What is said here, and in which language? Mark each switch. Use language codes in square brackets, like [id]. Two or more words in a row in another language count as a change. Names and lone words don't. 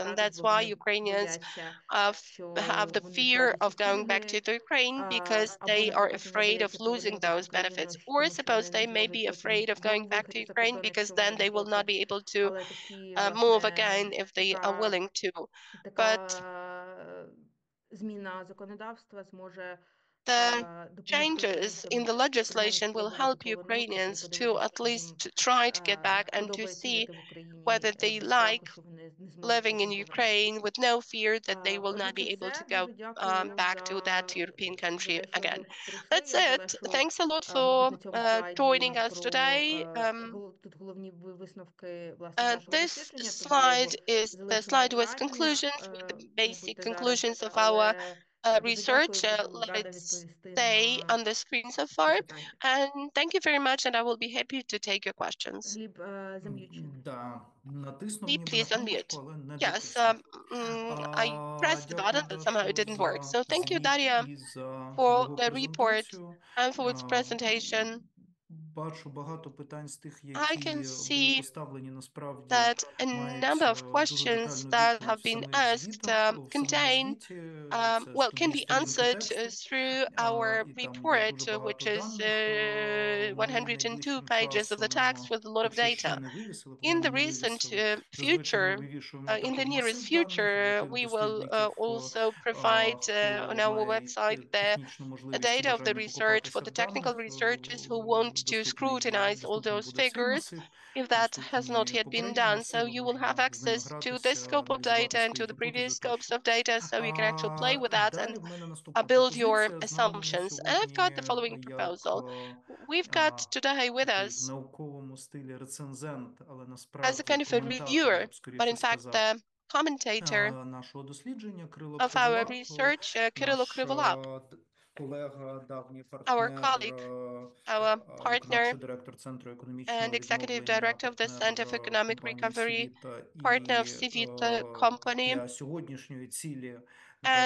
[en] And that's why Ukrainians have the fear of going back to the Ukraine, because they are afraid of losing those benefits. Or suppose they may be afraid of going back to Ukraine because then they will not be able to move again if they are willing to. But [uk] зміна законодавства зможе [en] the [uk] допомогти [en] changes in the [uk] українцям [en] legislation will [uk] принаймні спробувати [en] help Ukrainians [uk] повернутися до [en] to [uk] них, [en] at [uk] якщо їм [en] least try to get back and to [uk] подобається [en] see [uk] жити в Україні [en] whether they [uk] без страху, [en] like [uk] що вони не зможуть [en] living in [uk] потім [en] Ukraine [uk] повернутися. [en] with no fear that they will [uk] Отже, [en] not [uk] це [en] be able to [uk] все. [en] go [uk] Дуже дякую [en] back to that European [uk] за [en] country [uk] те, що [en] again. [uk] ви прийшли. [en] That's [uk] Я [en] it. [uk] залишу, [en] Thanks a lot [uk] мабуть, [en] for [uk] на цьому слайді [en] joining us [uk] про [en] today. [uk] тут головні висновки власне вашого [en] This [uk] дослідження, тому я [en] slide [uk] його [en] is the [uk] залишу на [en] slide with [uk] екрані. [en] conclusions, with the [uk] Тому [en] basic [uk] будьте зараз, [en] conclusions of our [uk] але дуже [en] research. [uk] дякую, буду [en] Let [uk] рада [en] it [uk] відповісти [en] stay [uk] на [en] on the screen so [uk] всі [en] far. [uk] питання. [en] And thank you very much, and I will be happy to take your questions. [uk] Гліб, зам'ючений. Да, натиснув [en] Please, [uk] ніби на [en] unmute. [uk] кнопочку, але не [en] Yes, [uk] дотиснув. [en] I pressed the [uk] Дякую, [en] button, but somehow it [uk] Дашо, [en] didn't work. [uk] за [en] So thank you, [uk] звіт [en] Daria, [uk] і за [en] for [uk] його [en] the report [uk] презентацію. [en] and for its presentation. [uk] Бачу багато питань з тих, [en] I can [uk] які були [en] see [uk] поставлені, насправді [en] that a [uk] мають [en] number of [uk] дуже [en] questions [uk] детальну [en] that [uk] відповідь [en] have [uk] в [en] been [uk] самих asked звітах, в самому [en] contain, [uk] звіті. Це [en] well, can be [uk] сторінки [en] answered [uk] тексту, [en] through our [uk] і там є [en] report, [uk] дуже багато [en] which is [uk] даних. Ми [en] 102 [uk] найближчим [en] pages of the text [uk] часом, [en] with a lot of [uk] якщо ще data. не вивісили, [en] In [uk] по-моєму, [en] the [uk] не [en] recent [uk] вивісили. Зазвичай ми [en] future, [uk] вивішуємо [en] in the [uk] такий [en] nearest [uk] масив даних для [en] future, [uk] тих [en] we will [uk] дослідників, [en] also provide on [uk] хто [en] our [uk] має [en] website [uk] технічну [en] the [uk] можливість і [en] data of the [uk] бажання [en] research for [uk] покопатися [en] the [uk] в [en] technical [uk] даних. [en] researchers who want to scrutinize all [uk] Доступний [en] those [uk] буде цей [en] figures, [uk] масив, [en] if that has not [uk] доступні [en] yet been [uk] попередні [en] done. So [uk] масиви, [en] you will have [uk] можна з ними [en] access to this [uk] гратися, [en] scope of data [uk] аналізувати [en] and [uk] свої [en] to the previous [uk] гіпотези [en] scopes [uk] тощо. [en] of data, so you can actually play with that and [uk] Далі в мене наступна [en] build your [uk] пропозиція. З нами на [en] assumptions. And I've got [uk] сьогодні [en] the following [uk] як [en] proposal. We've got today with [uk] такий в [en] us [uk] науковому стилі рецензент, але [en] as a [uk] насправді [en] kind of a [uk] коментатор, я [en] reviewer, [uk] б [en] but [uk] скоріше [en] in fact [uk] сказав, [en] the commentator [uk] нашого дослідження Крило [en] of our [uk] Криволап, [en] research, Kyrylo [uk] наш [en] Kryvolap, [uk] колега, давній [en] our [uk] партнер, [en] colleague, our partner, [uk] виконавчий директор Центру [en] and [uk] економічного [en] executive [uk] відновлення, [en] director of the [uk] партнер [en] Center of Economic [uk] компанії [en] Recovery, [uk] Сівіта [en] partner [uk] і [en] of Civita Company. [uk] для сьогоднішньої цілі